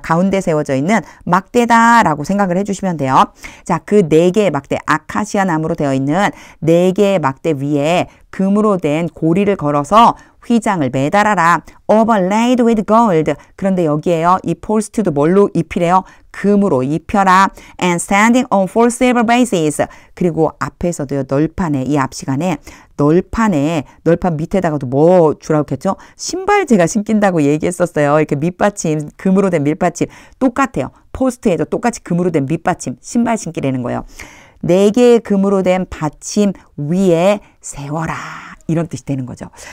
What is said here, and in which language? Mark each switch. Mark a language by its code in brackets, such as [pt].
[ko] 가운데 세워져 있는 막대다라고 생각을 해주시면 돼요. 자, 그 4개의 막대, 아카시아 나무로 되어 있는 4개의 막대 위에 금으로 된 고리를 걸어서 휘장을 매달아라. [en] overlaid with gold. [ko] 그런데 여기에요. 이 포스트도 뭘로 입히래요? 금으로 입혀라. [en] and standing on four silver bases. [ko] 그리고 앞에서도요. 널판에, 이 앞시간에 널판 밑에다가도 뭐 주라고 했죠? 신발 제가 신긴다고 얘기했었어요. 이렇게 밑받침, 금으로 된 밑받침. 똑같아요. 포스트에도 똑같이 금으로 된 밑받침, 신발 신기라는 거예요. 4개의 금으로 된 받침 위에 세워라. 이런 뜻이 되는 거죠.